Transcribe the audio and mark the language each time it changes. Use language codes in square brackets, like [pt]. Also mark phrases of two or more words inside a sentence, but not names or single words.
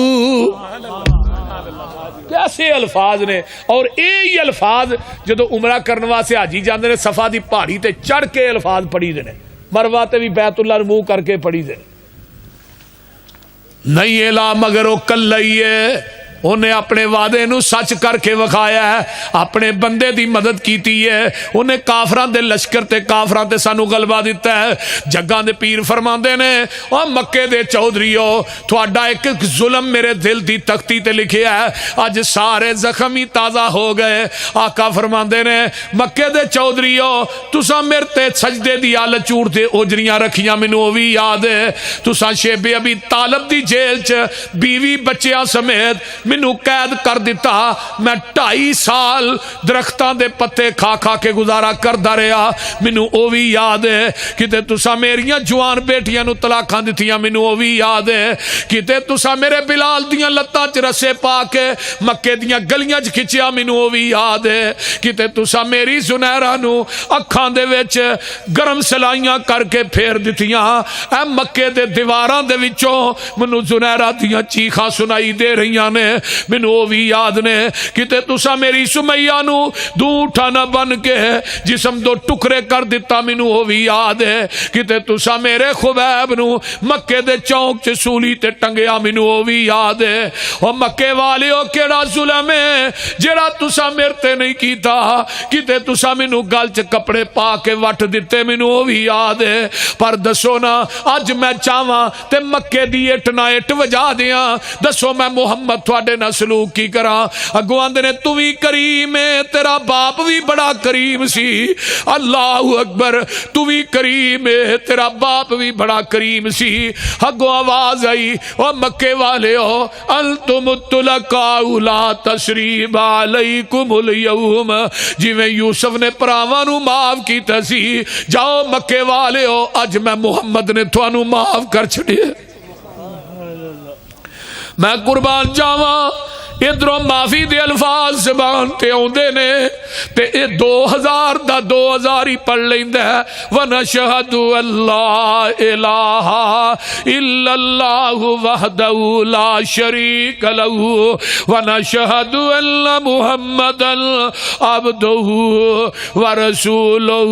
[pa] کیسے الفاظ نے، اور یہی الفاظ جدو عمرہ کرنے واسطے حاجی جاندے نے صفا دی پہاڑی تے چڑھ کے الفاظ پڑھی دے نے، مروہ تے بھی بیت اللہ نو منہ کر کے پڑھی دے نہیں الا مگر او کلئی ہے، انہیں اپنے وعدے نو سچ کر کے وکھایا ہے، اپنے بندے دی مدد کیتی ہے، انہیں کافران دے لشکر تے کافران تے سانو غلبہ دیتا ہے۔ جگاں دے پیر فرماندے نے او مکے دے چودھریو تھوڑا ایک ظلم میرے دل دی تختی تے لکھیا ہے، اج سارے زخمی تازہ ہو گئے۔ آقا فرماندے نے مکے دے چودھریو تساں میرے تے سجدے دی آل چور دے اوجریاں رکھیاں، مینوں او وی یاد ہے، تساں شیب ابی طالب دی جیل چ بیوی بچیاں سمیت مینوں قید کر دیتا، میں 2.5 سال درختاں دے پتے کھا کھا کے گزارا کردا رہا، مینوں او وی یاد ہے۔ کتے تساں میریاں جوان بیٹیاں نو طلاقاں دتیاں، مینوں او وی یاد ہے۔ کتے تساں میرے بلال دیاں لتاں چ رسے پا کے مکے دیاں گلیاں چ کھچیا، مینوں او وی یاد ہے۔ کتے تساں میری زنیرہ نو اکھاں دے وچ گرم سلائیاں کر کے پھیر دتیاں، اے مکے دے دیواراں دے وچوں مینوں زنیرہ دیاں چیخاں سنائی دے رہیاں نے، مینوں او وی یاد نے۔ کتے تساں میری سمیہ نو دوٹھا نہ بن کے جسم دو ٹکڑے کر دیتا، مینوں او وی یاد ہے۔ کتے تساں میرے خبیب نو مکے دے چونک چ سولی تے ٹنگیا، مینوں او وی یاد ہے۔ او مکے والیو کیڑا ظلم ہے جڑا تساں میرے تے نہیں کیتا، کتے تساں مینوں گل چ کپڑے پا کے وٹ دتے، مینوں او وی یاد ہے۔ پر دسو نا اج میں چاہواں تے مکے دی اٹ نہ اٹ وجا دیاں، دسو میں محمد تھوڑے نہ سلوک کی کراں؟ اگوں آندے نے تو بھی کریم ہے، تیرا باپ بھی بڑا کریم سی، [ar] اللہ اکبر، [pa] تو بھی کریم ہے، تیرا باپ بھی بڑا کریم سی۔ اگوں آواز آئی او مکے والے ہو [ar] انتم الطلقاء لا تثریب علیکم اليوم، [pa] جی میں یوسف نے پراواں نو معاف کیتا سی، جاؤ مکے والے ہو اج میں محمد نے تھانوں معاف کر چھڑیا۔ میں قربان جاواں ادھروں معافی دے الفاظ زبان تے اوندے نے تے اے 2000 دا 2000 ہی پڑھ لیندا ہے۔ [ar] ونشہد اللہ الہ الا اللہ وحدہ لا شریک لہ ونشہد ان محمدا عبدہ ورسولہ۔